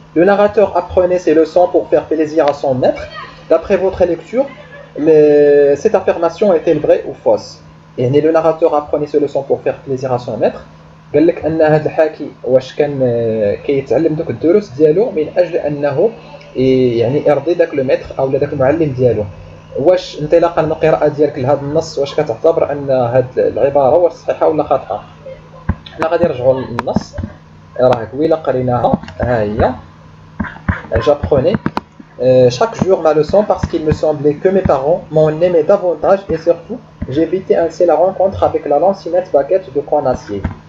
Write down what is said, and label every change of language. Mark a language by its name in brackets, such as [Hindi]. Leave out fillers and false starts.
[French] Le narrateur apprenait ses leçons pour faire plaisir à son maître. D'après votre lecture, cette affirmation est-elle vraie ou fausse? يعني le narrateur apprenait ses leçons pour faire plaisir à son maître. [Arabic] قال لك ان هذا الحاكي واش كان كيتعلم دوك الدروس ديالو من اجل انه يعني يرضي داك لو ميتر او داك المعلم ديالو. واش انطلاقا من القراءه ديالك لهذا النص واش كتعتبر ان هذه العباره واش صحيحه ولا خاطئه؟ حنا غادي نرجعوا للنص، راه قبيله قريناها ها هي. [French] J'apprenais chaque jour ma leçon parce qu'il me semblait que mes parents m'en aimaient davantage et surtout j'évitais ainsi la rencontre avec la lancinette baguette de coin acier.